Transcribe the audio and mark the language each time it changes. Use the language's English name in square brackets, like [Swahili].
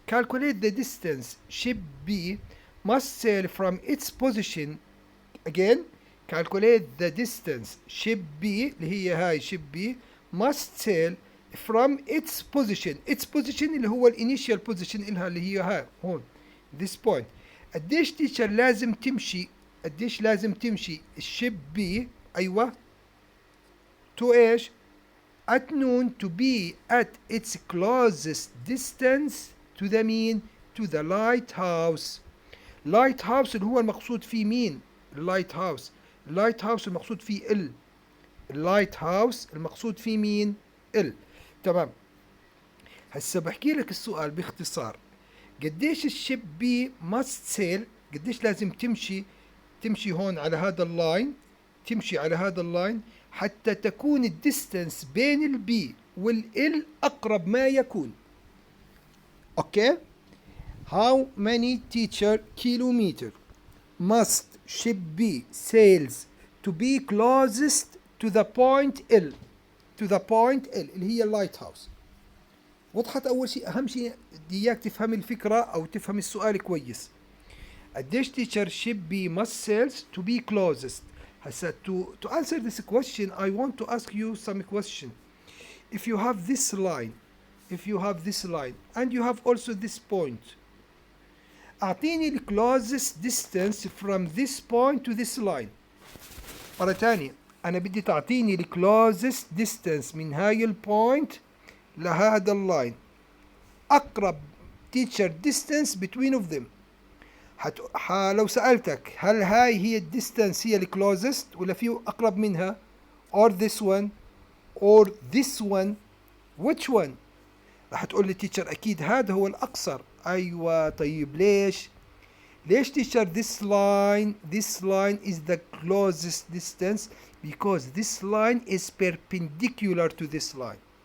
[English] Calculate the distance ship B must sail from its position. Again, calculate the distance ship B [Arabic] اللي هي هاي [English] ship B must sail from its position. its position [Arabic] اللي هو الانيشال position إلها اللي هي هاي هون [English] this point. [Arabic] قديش تيشر لازم تمشي، قديش لازم تمشي الشيب بي؟ أيوة to إيش؟ [English] at noon to be at its closest distance to the mean to the lighthouse. [Arabic] lighthouse اللي هو المقصود فيه مين؟ lighthouse. lighthouse المقصود فيه ال. lighthouse المقصود فيه مين؟ ال. تمام. هسه بحكي لك السؤال باختصار. قديش الشيب بي [English] must sail، [Arabic] قديش لازم تمشي هون على هذا اللاين، تمشي على هذا اللاين حتى تكون الديستنس بين البي والال اقرب ما يكون. [English] okay, how many teacher kilometer must ship B sails to be closest to the point L، to the point L [Arabic] اللي هي اللايت هاوس. وضحت أول شيء؟ أهم شيء بدي إياك تفهم الفكرة أو تفهم السؤال كويس. [English] قديش teacher ship B must sails to be closest. هسا to answer this question I want to ask you some question. If you have this line, and you have also this point، أعطيني ال closest distance from this point to this line. [Arabic] مرة تانية، أنا بدي تعطيني ال closest distance من هاي البوينت لهذا اللاين، أقرب teacher [English] distance between of them. [Arabic] لو سألتك هل هاي هي الديستانس هي ال closest ولا في أقرب منها، [English] or this one or this one، which one؟ [Arabic] راح تقول لي teacher أكيد هذا هو الأقصر. أيوة طيب ليش؟ ليش [English] teacher this line is the closest distance because this line is perpendicular to this line.